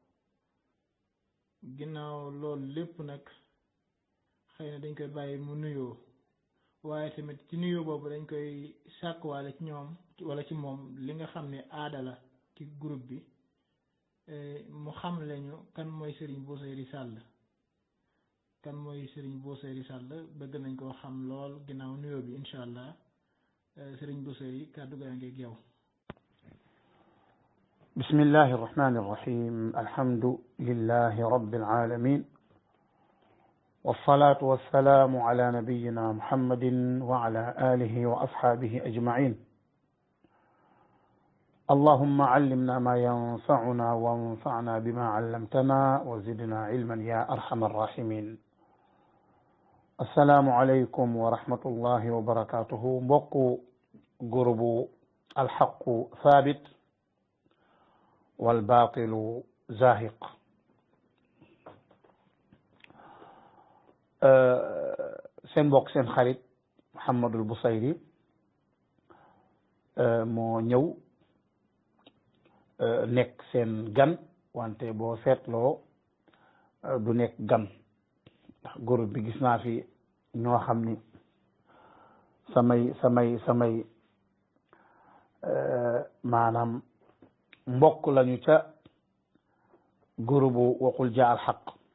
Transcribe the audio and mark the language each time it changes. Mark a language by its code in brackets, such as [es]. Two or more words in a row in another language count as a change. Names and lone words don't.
[wo] ginnaaw loolu lépp nag xëy na dañ koy bàyyi mu nuyoo waaye tamit ci nuyoo boobu dañ koy sàkkuwaale ci ñoom wala ci moom li nga xam ne aada la ci groupe bi mu xam lañu kan mooy Serigne Bousayri Sall kan mooy Serigne Bousayri Sall bëgg nañ koo xam lool ginnaaw nuyoo bi [ar] إن شاء الله [wo] Serigne Bousayri kàddu gaa ngi ak yow. [ar] بسم الله الرحمن الرحيم الحمد لله رب العالمين والصلاة والسلام على نبينا محمد وعلى آله وأصحابه أجمعين اللهم علمنا ما ينفعنا وانفعنا بما علمتنا وزدنا علما يا أرحم الراحمين السلام عليكم ورحمة الله وبركاته [wo] mbokk groupe [ar] الحق ثابت والباطل زاهق [wo] seen mbokk seen xarit Mouhamadul Bousayri moo ñëw nekk seen gan wante boo seetloo du nekk gan ndax groupe bi gis naa fi ñoo xam ni samay maanaam mbokk lañu ca groupe [ar] وقل جاء الحق